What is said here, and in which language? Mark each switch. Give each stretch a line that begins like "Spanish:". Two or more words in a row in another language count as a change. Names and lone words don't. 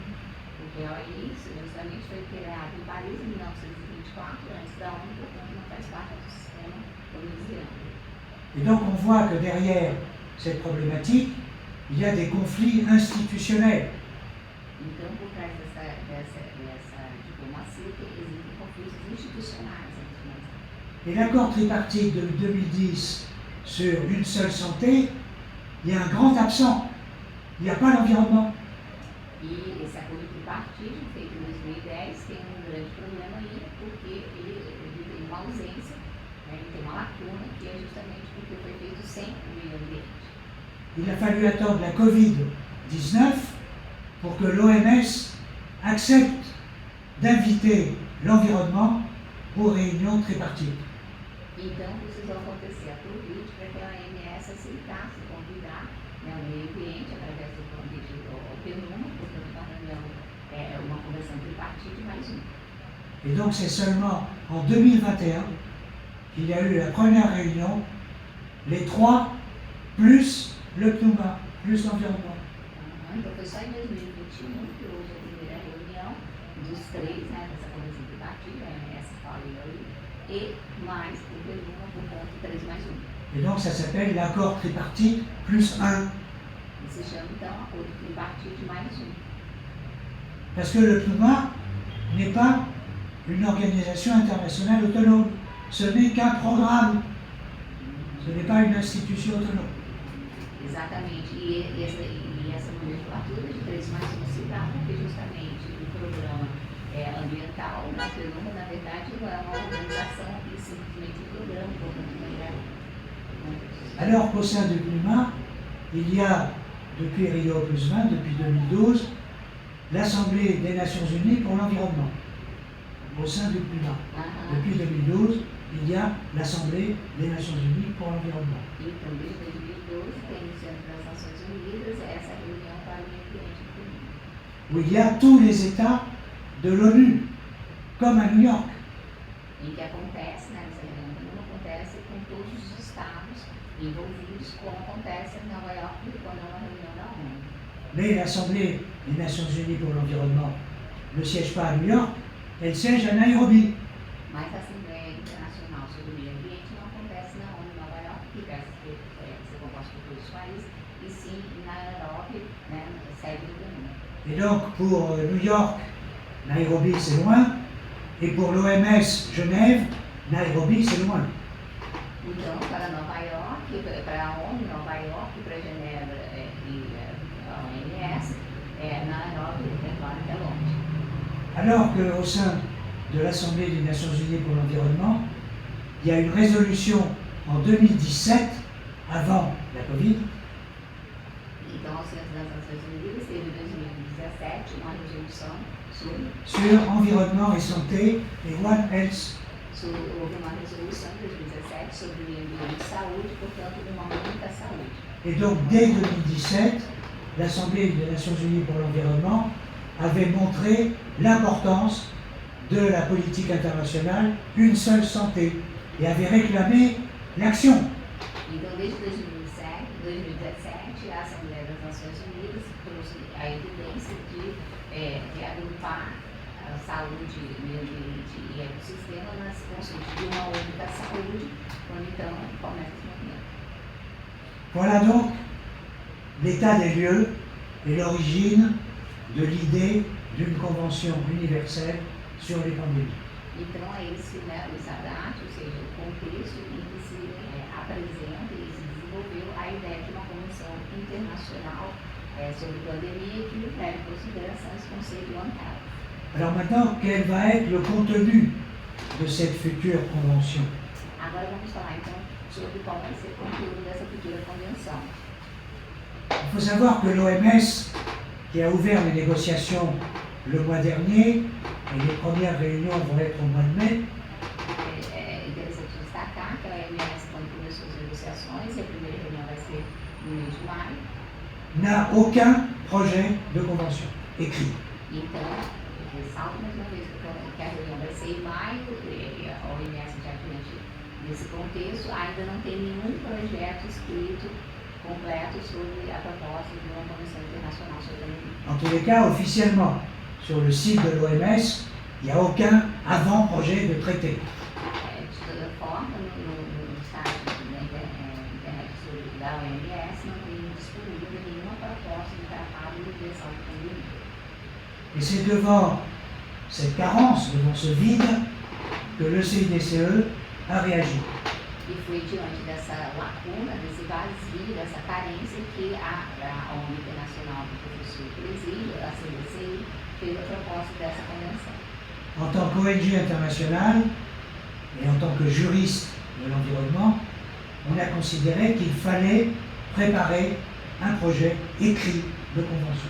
Portuguese: Porque a OIE justamente foi criada em Paris em 1924, antes da ONU, portanto não faz parte do sistema onusiano.
French: Et donc on voit que derrière cette problématique, il y a des conflits institutionnels.
Portuguese: Então, por trás dessa diplomacia, existem conflitos institucionais entre nós.
French: Et l'accord tripartite de 2010 sur une seule santé, il y a un grand absent. Il n'y a pas l'environnement.
Portuguese: E esse acordo tripartite, feito em 2010, tem grande problema aí, porque ele tem uma ausência, né, ele tem uma lacuna, que é justamente porque foi feito sem o meio ambiente.
French: Il a fallu attendre la Covid-19 pour que l'OMS accepte d'inviter l'environnement aux réunions tripartites.
Portuguese: Então, precisou acontecer a Covid para que a OMS aceitasse convidar, né, o meio ambiente através do convite ao PNUMA, portanto, uma reunião, uma convenção tripartite mais uma.
French: Et donc c'est seulement en 2021 qu'il y a eu la première réunion, les trois, plus le PNUMA, plus l'environnement.
Portuguese: Então, foi só em 2021 que houve a primeira reunião dos três, né, dessa convenção tripartite, a OMS, FAO e OIE, e mais o PNUMA, portanto, 3 mais 1.
French: Et donc ça s'appelle l'accord tripartite plus 1.
Portuguese: E se chama, então, acordo tripartite mais 1.
French: Parce que le PNUMA n'est pas une organisation internationale autonome. Ce n'est qu'un programme. Ce n'est pas une institution autonome.
Portuguese: Exatamente. E essa nomenclatura de 3 mais 1 se dá porque justamente o programa ambiental, né, Clima, na verdade, não é uma organização que simplesmente programa o programa de maneira.
French: Alors qu'au sein du climat, il y a, depuis Rio plus 20, depuis 2012, l'Assemblée des Nations Unies pour l'environnement. Au sein du climat. Depuis 2012, il y a l'Assemblée des Nations Unies pour l'environnement.
Portuguese: Então, desde 2012, tem no Centro das Nações Unidas essa reunião para o meio ambiente do clima.
French: Où il y a tous les États de l'ONU, comme à New York.
Portuguese: Em que acontece, né, essa reunião não acontece com todos os estados envolvidos, como acontece em Nova York quando é uma reunião da ONU.
French: Mais l'Assemblée des Nations Unies pour l'environnement ne siège pas à New York, elle siège à Nairobi.
Portuguese: Mas a Assembleia Internacional sobre o Meio Ambiente não acontece na ONU em Nova York, que deve ser composta por todos os países, e sim na Nairobi, né, sede do ONU.
French: Et donc pour New York, Nairobi c'est loin, et pour l'OMS Genève, Nairobi c'est loin.
Portuguese: Então, para Nova York, para a ONU, Nova York, para Genebra e a OMS, Nairobi é claro que é longe.
French: Alors qu'au sein de l'Assemblée des Nations Unies pour l'environnement, il y a une résolution en 2017, avant la Covid,
Portuguese: Então, ao Centro das Nações Unidas, teve em 2017 uma resolução
French: sur environnement et santé et
English: One Health.
Portuguese: Houve uma resolução em 2017 sobre o meio ambiente e saúde, portanto, uma única saúde.
French: Et donc, dès 2017, l'Assemblée des Nations Unies pour l'environnement avait montré l'importance de la politique internationale, une seule santé, et avait réclamé l'action.
Portuguese: Então, desde 2017, a Assembleia das Nações Unidas trouxe a evidência de agrupar a saúde, meio ambiente e ecossistema nas conceitos de uma única saúde, quando então começa esse movimento.
French: Voilà donc l'état des lieux et l'origine de l'idée d'une convention universelle sur les pandémies.
Portuguese: Então, é esse, né, o SADAT, ou seja, o contexto em que se apresenta e se desenvolveu a ideia de uma convenção internacional sobre pandemia que leva em consideração esse conceito bancário.
French: Alors maintenant, quel va être le contenu de cette future convention?
Portuguese: Agora vamos falar então sobre qual vai ser o conteúdo dessa futura convenção.
French: Il faut savoir que l'OMS, qui a ouvert les négociations le mois dernier, et les premières réunions vont être au mois de mai,
Portuguese: É interessante destacar que a OMS, quando começou as negociações, e a primeira reunião vai ser no mês de maio,
French: n'a aucun projet de convention écrit.
Portuguese: então, eu ressalto mais uma vez que a reunião vai ser em maio, e a OMS, já diante desse contexto, ainda não tem nenhum projeto escrito completo sobre a proposta de uma convenção internacional sobre a pandemia.
French: En tous les cas, officiellement, sur le site de l'OMS, il n'y a aucun avant-projet de traité.
Portuguese: De toda forma, no site da internet da OMS não tem disponível nenhuma proposta de tratado de prevenção de pandemia.
French: Et c'est devant cette carence, devant ce vide, que le CIDCE a réagi.
Portuguese: E foi diante dessa lacuna, desse vazio, dessa carência que a ONU Internacional do Professor Presídio, a CDCI, fez a proposta dessa convenção.
French: En tant qu'ONG internationale et en tant que juriste de l'environnement, on a considéré qu'il fallait préparer un projet écrit de convention.